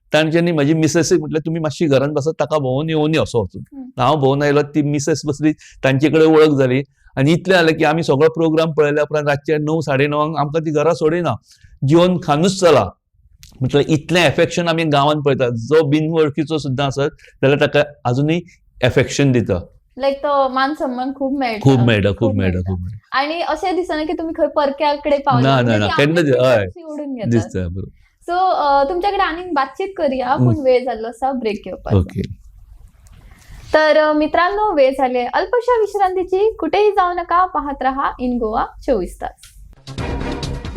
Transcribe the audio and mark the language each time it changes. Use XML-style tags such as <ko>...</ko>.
<gom>तांच्यांनी माझी मिसेसीक म्हटल्यार तुम्ही मातशी घरान बसत ताका भोंवून येवनी असो वचून हांव भोंवून आयलो, ती मिसेस बसली, तांचे कडेन वळख जाली आनी इतलें जालें की आमी सगळो प्रोग्राम पळयल्या उपरांत रातचे 9-9:30 आमकां ती घरा सोडिना, जेवण खानूच चला. म्हटल्यार इतलें एफेक्शन आमी गांवांत पळयतात. जो बिनवळखीचो सुद्दां आसत जाल्यार ताका अजुनूय एफेक्शन दिता. लायक तो मान सन्मान खूप मेळटा. खूब मेळटा, खूब मेळटा, खूब मेळटा. आणि अशें दिसना की तुम्ही खंय परक्याकडे पावला. ना, म्हणजे ना, ती केन्ना आपली हय, frequency ओढून घेतात. दिसता बरोबर. सो तुमच्याकडे आनीक बातचीत करूया, पूण वेळ जाल्लो आसा ब्रेक घेवपाचो. ओके.</gom> <mr>तर मित्रांनो, वेळ झाले अल्पशा विश्रांतीची. कुठेही जाऊ नका, पाहत रहा इन गोवा 24 तास.</mr>